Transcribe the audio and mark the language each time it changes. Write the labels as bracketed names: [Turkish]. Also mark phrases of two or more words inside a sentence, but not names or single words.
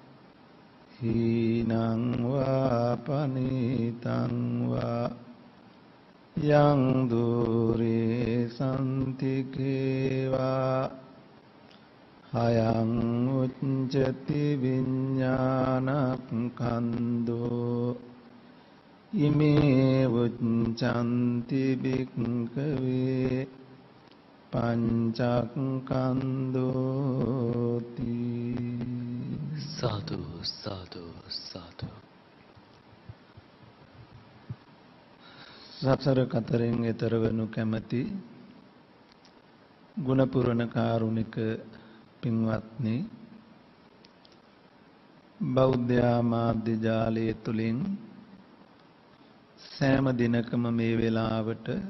[Pali] හීනං වා පනීතං වා යං දුරේ සම්තිකේවා හයං උච්චති විඤ්ඤාණක්ඛන්தோ ඉමේ උච්ඡන්ති භික්ඛවේ පංචස්කන්ධෝති [Sinhala] සාදු සාදු සාදු. සතර කතරෙන් එතර වනු කැමැති ගුණපුරණ කාරුණික පින්වත්නි, බෞද්ධ මාධ්‍ය ජාලය තුලින් සෑම දිනකම මේ වෙලාවට